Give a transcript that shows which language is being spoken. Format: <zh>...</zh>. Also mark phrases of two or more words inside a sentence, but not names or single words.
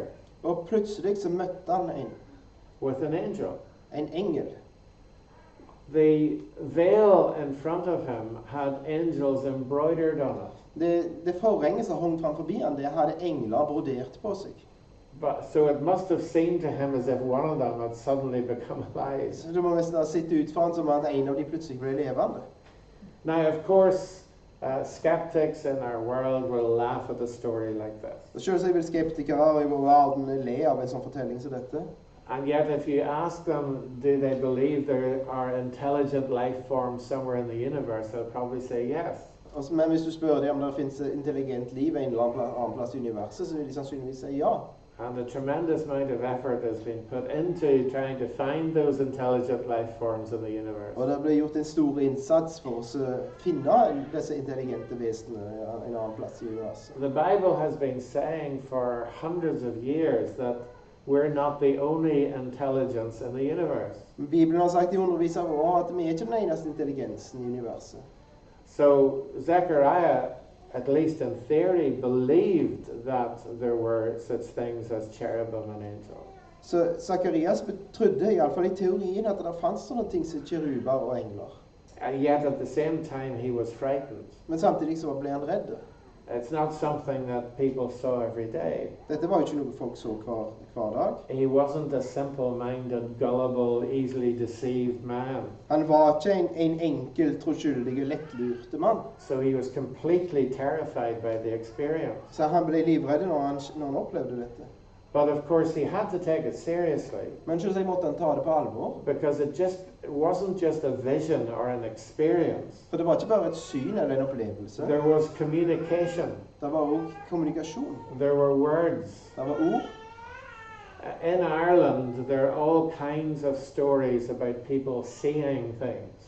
<no>Og plutselig så møtte han</no> <en>with an angel.</en> <no>en engel.</no> <en>The veil in front of him had angels embroidered on it.</en> <no>Det forhenget som hang framfor han, det hadde engler brodert på seg.</no> <en>So it must have seemed to him as if one of them had suddenly become alive.</en> <no>Så det må nesten ha sett ut for han som at en av de plutselig ble levende.</no> <en>Now, of course, Skeptics in our world will laugh at a story like this.</en> <no>Selvsagt vil skeptikere i vår verden le av en sånn fortelling som dette.</no> <en>And yet, if you ask them, do they believe there are intelligent life forms somewhere in the universe, they'll probably say yes.</en> <no>Men hvis du spør dem om det finnes intelligent liv en eller annen plass i universet, så vil de sannsynligvis si ja.</no> <en>And a tremendous amount of effort has been put into trying to find those intelligent life forms in the universe.</en> <no>Og det ble gjort en stor innsats for å finne disse intelligente vesenene en annen plass i universet.</no> <en>The Bible has been saying for hundreds of years that we're not the only intelligence in the universe.</en> <no>Bibelen har sagt i hundrevis av år at vi er ikke den eneste intelligensen i universet.</no> <en>So Zechariah, at least in theory, believed that there were such things as cherubim and angels.</en> <no>Så Zacharias trodde, i alle fall i teorien, at det fanns sånne ting som keruber og engler.</no> <en>And yet at the same time he was frightened.</en> <no>Men samtidig så ble han redd.</no> <en>It's not something that people saw every day.</en> <no>Dette var jo ikke noe folk så hver dag.</no> <en>He wasn't a simple-minded, gullible, easily deceived man.</en> <no>Han var ikke en enkel, troskyldig, lettlurte mann.</no> <en>So he was completely terrified by the experience.</en> <no>Så han ble livredd når han opplevde dette.</no> <en>But of course he had to take it seriously.</en> <no>Men selvsagt måtte han ta det på alvor.</no> <en>Because it wasn't just a vision or an experience.</en> <no>For det var ikke bare et syn eller en opplevelse.</no> <en>There was communication.</en> <no>Det var også kommunikasjon.</no> <en>There were words.</en> <no>Det var ord.</no> <en>In Ireland, there are all kinds of stories about people seeing things.</en>